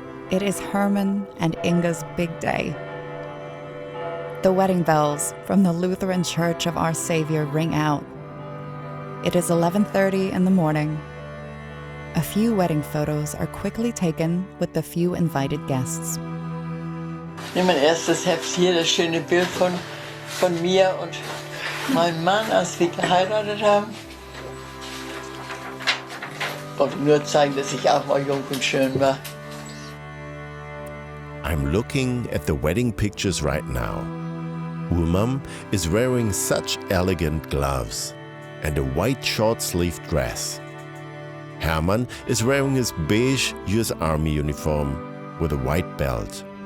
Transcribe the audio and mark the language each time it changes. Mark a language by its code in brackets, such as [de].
[en] It is Hermann and Inge's big day. The wedding bells from the Lutheran Church of Our Savior ring out. It is 11:30 in the morning. A few wedding photos are quickly taken with the few invited guests. [de] Ich nehme mein erstes Heft hier, das schöne Bild von mir und meinem Mann, als wir geheiratet haben. Ich wollte nur zeigen, dass ich auch mal jung und schön war. [en] I'm looking at the wedding pictures right now. Wilhelm is wearing such elegant gloves and a white short-sleeved dress. Hermann is wearing his beige US Army uniform with a white belt.